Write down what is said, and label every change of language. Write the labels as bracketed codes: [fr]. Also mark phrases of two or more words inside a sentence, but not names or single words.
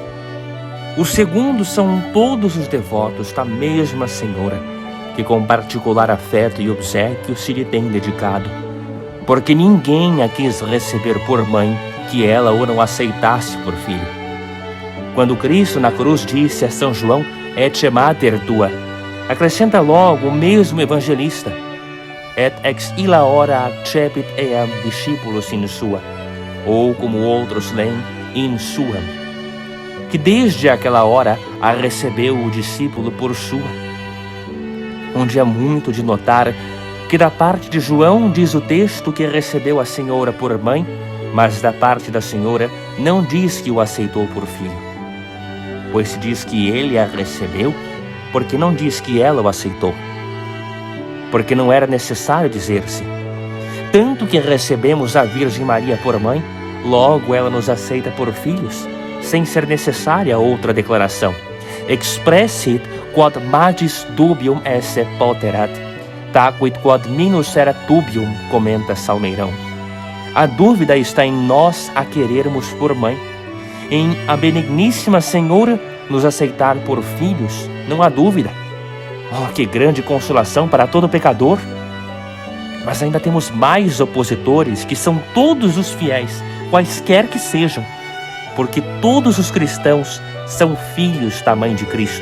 [pt] Os segundos são todos os devotos da mesma Senhora, que com particular afeto e obséquio se lhe tem dedicado, porque ninguém a quis receber por mãe que ela o não aceitasse por filho. Quando Cristo na cruz disse a São João, [la] et mater tua, [pt] acrescenta logo o mesmo evangelista, [la] et ex illa hora accepit eam discípulos in sua, [pt] ou como outros leem, [la] in suam, [pt] que desde aquela hora a recebeu o discípulo por sua. Onde é muito de notar que da parte de João diz o texto que recebeu a Senhora por mãe, mas da parte da Senhora não diz que o aceitou por filho. Pois se diz que ele a recebeu, porque não diz que ela o aceitou. Porque não era necessário dizer-se. Tanto que recebemos a Virgem Maria por mãe, logo ela nos aceita por filhos, sem ser necessária outra declaração. [la] Expressit quod magis dubium esse poterat, taquid quod minus erat dubium, [pt] comenta Salmeirão. A dúvida está em nós a querermos por mãe. Em a benigníssima Senhora nos aceitar por filhos, não há dúvida. Oh, que grande consolação para todo pecador! Mas ainda temos mais opositores, que são todos os fiéis, quaisquer que sejam, porque todos os cristãos são filhos da Mãe de Cristo.